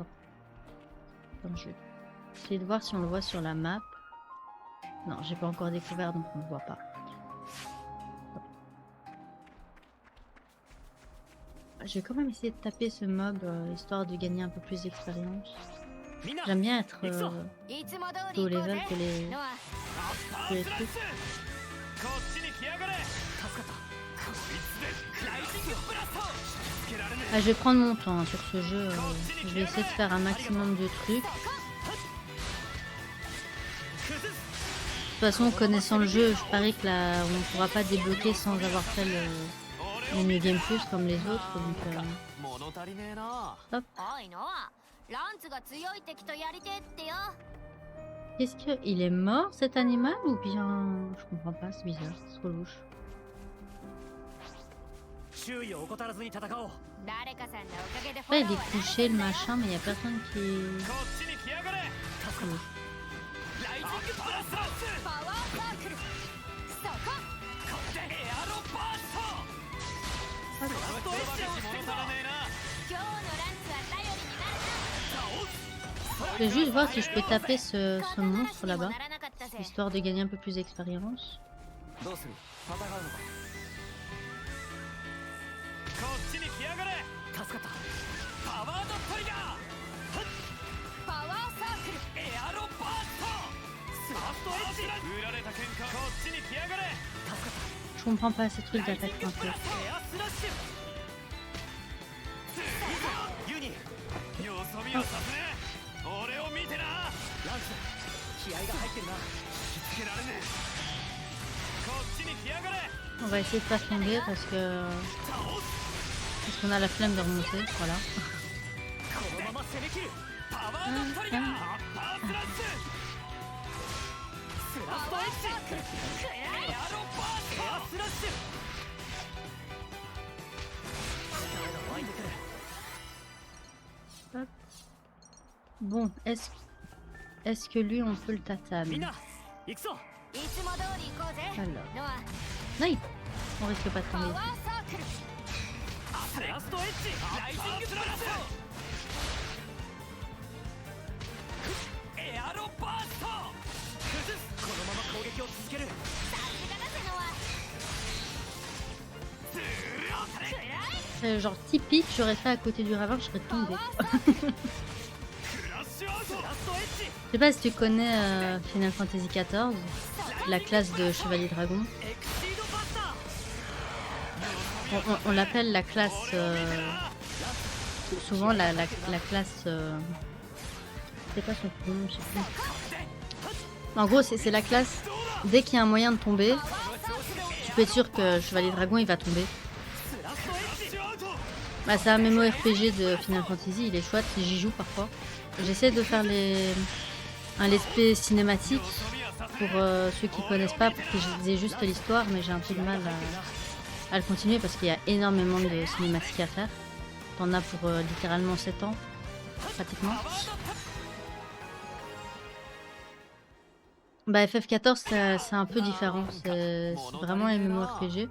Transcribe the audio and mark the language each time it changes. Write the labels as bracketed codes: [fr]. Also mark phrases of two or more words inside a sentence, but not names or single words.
[fr] Donc, je vais essayer de voir si on le voit sur la map. Non, j'ai pas encore découvert, donc on ne le voit pas. Je vais quand même essayer de taper ce mob histoire de gagner un peu plus d'expérience. [ja] みんな [fr] J'aime bien être [ja] 行くぞいつも通 [fr] plus haut [ja] り行こう [fr] level [ja] ぜ [fr] que les, [ja] ノア [fr] que les trucs. [ja] こっちに来やがれ助かったこいつでライジングブラストつけられね [fr] Ah, je vais prendre mon temps hein, sur ce jeu. Je vais essayer de faire un maximum de trucs. De [ja] 崩す [fr] toute façon, connaissant le jeu, je parie que là, on ne pourra pas débloquer sans avoir fait le New Game Plus comme les autres. Donc, [ja] 物足りねえな。おいノアランツが強い敵とやりてえってよ [fr] Est-ce qu'il est mort cet animal ou bien... Je comprends pas, c'est bizarre, c'est trop louche. [ja] 周囲を怠らずに戦おうこ誰かさんのおかげでフ [fr] Là, [ja] ォロ [fr] il [ja] ー [fr] est [ja] は [fr] couché le machin, mais il y a personne qui... [ja] っちに来やがれ [fr] Trop louche. [ja] ライジングブラストパワーサークルそここれでエアロバーストラストエッジをしてくぞ今日のランツは頼りになる [fr] Je vais juste voir si je peux taper ce [ja] な [fr] monstre [ja] 肩 [fr] là-bas, [ja] 透かしにもならなかったぜ [fr] histoire de gagner un peu plus d'expérience. [ja] どうする？戦うのか？こっちに来やがれ助かったパワードトリガーパワーサークルエアロバーストスラストエッジ売られた喧嘩こっちに来やがれ助かった [fr] Je comprends pas ces trucs d'attaque un peu. [ja] エアスラッシュユニよそ見はさせねえ俺を見てなランス気合が入ってるな引きつけられねえこっちに来やがれ [fr] On va essayer de pas tomber parce qu'on a la flemme de remonter, voilà. [ja] このまま攻め切るパワードトリガーアッパースラッシュスラストエッジエアロバーストエアスラッシュ力が湧いてくる [fr] Bon, est-ce que lui on peut le tatame? [ja] みんな行くぞいつも通り行こうぜ [fr] Alors, [ja] ノア [fr] non, on risque pas de [ja] パワ [fr] tomber. [ja] ーサークルラストエッジライジングブラストエアロバースト崩すこのまま攻撃を続けるさすがだぜノア [fr] Genre typique, j'aurais fait à côté du ravin, je serais [ja] パワ [fr] tombée. [ja] ーサークルクラッシュアウトラストエッジ [fr] Je sais pas si tu connais Final Fantasy XIV, la classe de Chevalier Dragon. [ja] エクシードバスター [fr] On l'appelle la classe... souvent la classe... c'est pas son prénom, je sais plus. En gros, c'est la classe... Dès qu'il y a un moyen de tomber, tu peux être sûr que Chevalier Dragon il va tomber. [ja] スラストエッジアウト [fr] Bah, c'est un MMORPG de Final Fantasy, il est chouette, j'y joue parfois. J'essaie de faire un [en] let's play [fr] cinématique pour ceux qui connaissent pas, pour qu'ils aient juste l'histoire, mais j'ai un peu de mal à le continuer parce qu'il y a énormément de cinématiques à faire. T'en as pour littéralement 7 ans, pratiquement. Bah FF14 c'est un peu différent, c'est vraiment un MMORPG.